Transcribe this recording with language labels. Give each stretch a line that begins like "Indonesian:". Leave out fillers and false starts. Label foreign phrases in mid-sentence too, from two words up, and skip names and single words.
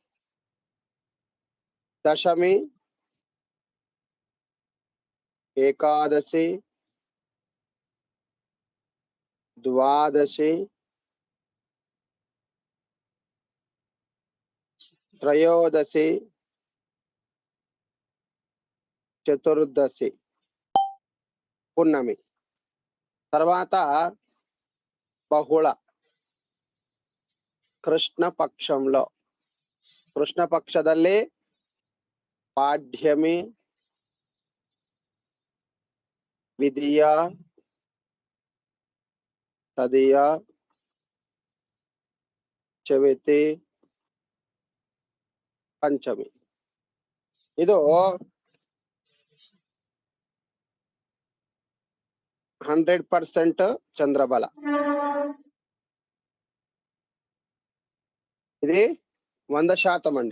Telugu: దశమి, ఏకాదశి, ద్వాదశి, త్రయోదశి, చతుర్దశి పున్నమి, తర్వాత బహుళ కృష్ణ పక్షంలో,
Kannada: ಕೃಷ್ಣ ಪಕ್ಷದಲ್ಲಿ ಪಾಡ್ಯಮಿ, ವಿಧಿಯ, ತದಿಯ, ಚವಿತಿ,
Telugu: పంచమి.
Kannada: ಇದು 100% చంద్రబల.
Telugu: ఇది 100% అండి.